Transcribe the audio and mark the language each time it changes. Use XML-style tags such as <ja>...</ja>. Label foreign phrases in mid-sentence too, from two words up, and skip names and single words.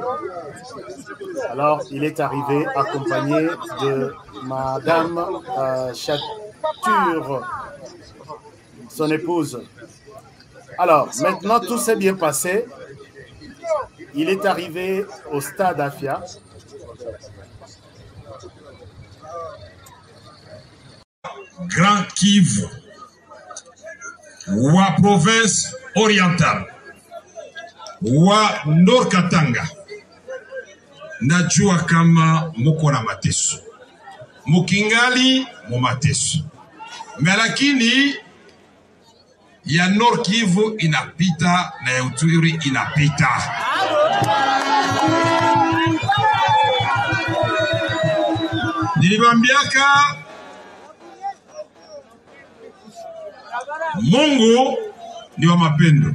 <fr>Alors, il est arrivé accompagné de Madame Chature, son épouse. Alors, maintenant, tout s'est bien passé. Il est arrivé au stade Afia.</fr> <sw>Grand Kivu, wa province orientale, wa Nord Katanga, najua kama muko na mateso, mukingali mu mateso, lakini ya Nord Kivu inapita na ya Uturi inapita. Nilibambiaka Mungu ni wa mapendo.</sw>